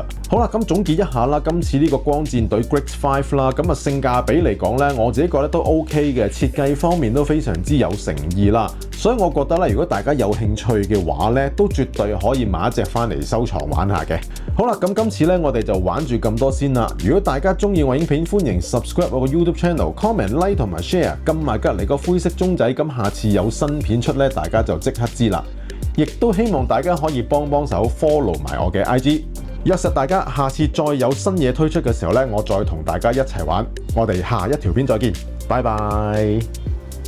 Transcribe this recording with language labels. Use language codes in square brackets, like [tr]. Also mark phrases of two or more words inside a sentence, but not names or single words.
[yue] 好啦，咁總結一下啦，今次呢個光戰隊 Grade 5啦，咁啊性價比嚟講咧，我自己覺得都 OK 嘅，設計方面都非常之有誠意啦。所以我覺得咧，如果大家有興趣嘅話咧，都絕對可以買一隻翻嚟收藏玩下嘅。好啦，咁今次咧我哋就玩住咁多先啦。如果大家中意我影片，歡迎 subscribe 我個 [en] YouTube channel、 [yue] comment、like 同埋 share， 撳埋隔離個灰色鐘仔，咁下次有新片出咧，大家就即刻知啦。亦都希望大家可以幫手 follow 埋我嘅 IG， 約實大家下次再有新嘢推出嘅時候咧，我再同大家一齊玩。我哋下一條片再見，拜拜。